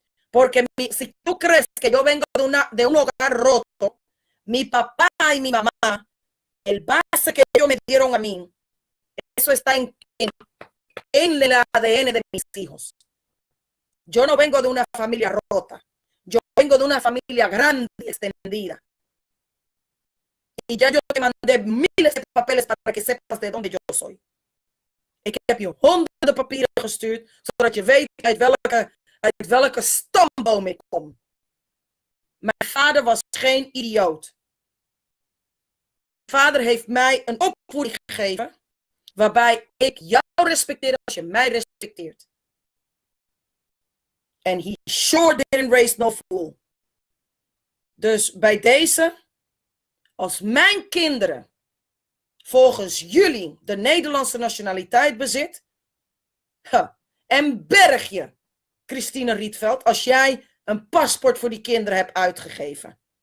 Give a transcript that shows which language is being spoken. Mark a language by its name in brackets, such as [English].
[Spanish] Porque si tú crees que yo vengo de un hogar roto, mi papá y mi mamá, el base que ellos me dieron a mí, eso está en el ADN de mis hijos. Yo no vengo de una familia rota. Yo vengo de una familia grande y extendida. Y ya yo te mandé miles de papeles para que sepas de dónde yo soy. [Dutch] Ik heb je honderden papieren gestuurd, zodat je weet uit welke stamboom ik kom. Mijn vader was geen idioot. Mijn vader heeft mij een opvoeding gegeven, waarbij ik jou respecteer als je mij respecteert. [English] And he sure didn't raise no fool. [Dutch] Dus bij deze, als mijn kinderen volgens jullie de Nederlandse nationaliteit bezit, en berg je, Christine Rietveld, als jij een paspoort voor die kinderen hebt uitgegeven.